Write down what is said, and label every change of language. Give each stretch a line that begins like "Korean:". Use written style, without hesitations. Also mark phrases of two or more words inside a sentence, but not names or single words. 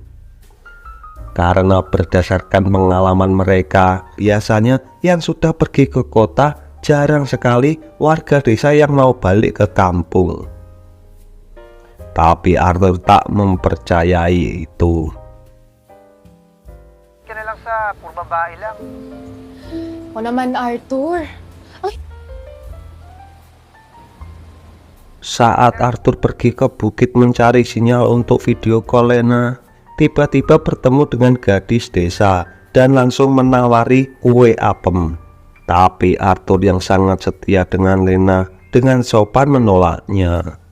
Indonesian: Karena berdasarkan pengalaman mereka, biasanya yang sudah pergi ke kota jarang sekali warga desa yang mau balik ke kampung. Tapi Arthur tak mempercayai itu.
Filipino: Ka na lang sa puro babae lang. O naman, Arthur.
Indonesian: Saat Arthur pergi ke bukit mencari sinyal untuk video call Lena, tiba-tiba bertemu dengan gadis desa dan langsung menawari kue apem. Tapi Arthur yang sangat setia dengan Lena dengan sopan menolaknya.